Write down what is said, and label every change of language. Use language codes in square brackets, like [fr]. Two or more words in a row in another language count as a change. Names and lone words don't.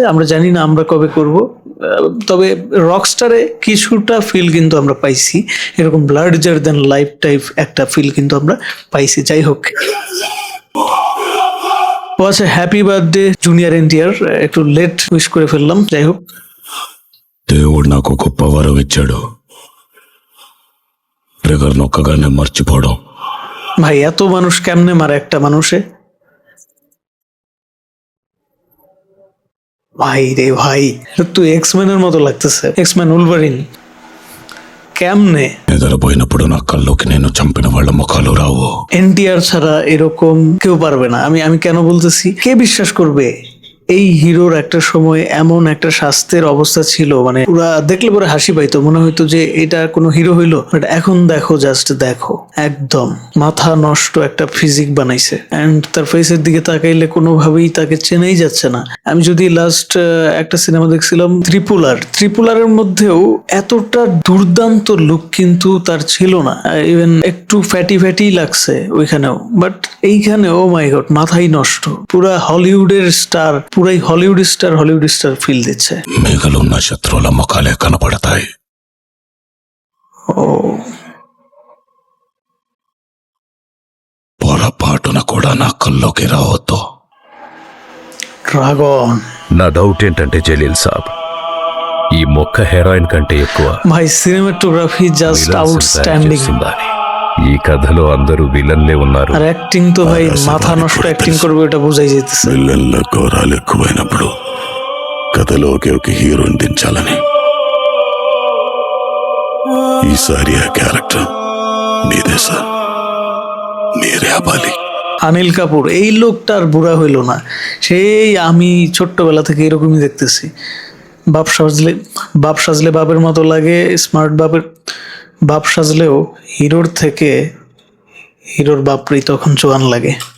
[bn] আমরা জানি না আমরা কবে করব, তবে রকস্টারে কিছুটা ফিল কিন্তু আমরা পাইছি, এরকম [en] larger than life [bn] টাইপ একটা ফিল কিন্তু আমরা পাইছি। যাই হোক, ও আচ্ছা, [en] happy birthday [bn] জুনিয়র এনটিআর, একটু [en] late wish [bn] করে ফেললাম। যাই হোক, [te] దేవుడు నాకు గొప్ప వరం ఇచ్చాడు, ట్రిగర్ నొక్కగానే మర్చిపోవడం। [bn] ভাই এত মানুষ কেমনে মারে একটা মানুষে? ভাই রে ভাই, তুই এক্সম্যানের মতো লাগতেছে, এক্সম্যান উলভারিন। কেমনে? [te] నిద్రపోయినప్పుడు నా కల్లోకి నేను చంపిన వాళ్ళ ముఖాలు రావు। [bn] এনটিআর ছাড়া এরকম কেউ পারবে না। আমি কেন বলতেছি, কে বিশ্বাস করবে এই হিরোর একটা সময় এমন একটা স্বাস্থ্যের অবস্থা ছিল, মানে পুরা দেখলে পরে হাসি পাইতো, মনে হইতো যে এটা কোনো হিরো হইলো। বাট এখন দেখো, জাস্ট দেখো, একদম মাথা নষ্ট একটা ফিজিক বানাইছে। এন্ড তার ফেসের দিকে তাকাইলে কোনোভাবেই তাকে চেনাই যাচ্ছে না। আমি যদি লাস্ট একটা সিনেমা দেখছিলাম ত্রিপুলারের মধ্যেও এতটা দুর্দান্ত লুক কিন্তু তার ছিল না, ইভেন একটু [en] fatty fatty [bn] লাগছে ওইখানেও। বাট এইখানে [en] oh my god, [bn] মাথাই নষ্ট, পুরা হলিউডের স্টার, পুরাই [en] Hollywood star feel [bn] দিচ্ছে। [te] మిగలున్న శత్రువుల ముఖాలే కనపడతాయి। ও పొరపాటున కూడా నా కల్లోకి రావద్దు। [bn] ড্রাগন। [te] నా డౌట్ ఏంటంటే జలీల్ సాబ్, ఈ మొక్క హెరాయిన్ కంటే ఎక్కువ [bn] ভাই సినిమాটোগ্রাফি জাস্ট [te] విలన్స్ [bn] আউটস্ট্যান্ডিং, [te] చేస్తుందని। ఈ కథలో అందరూ విలన్లే ఉన్నారు। [bn] আর অ্যাক্টিং তো ভাই মাথা নষ্ট অ্যাক্টিং করবে, এটা বোঝাই যেতেছে। [te] విల్లన్ల ఘోరాలు ఎక్కువైనప్పుడు కథలోకి ఒక హీరోని దించాలని ఈసారి ఆ క్యారెక్టర్ మీదే సార్, మీరే అవ్వాలి। [bn] অনিল কাপুর এই লোকটা আর বুড়া হইল না, সেই আমি ছোট্টবেলা থেকে এরকমই দেখতেছি। বাপ সাজলে বাপের মতো লাগে, স্মার্ট বাপ সাজলেও হিরোর থেকে হিরোর বাপরেই তখন জোয়ান লাগে।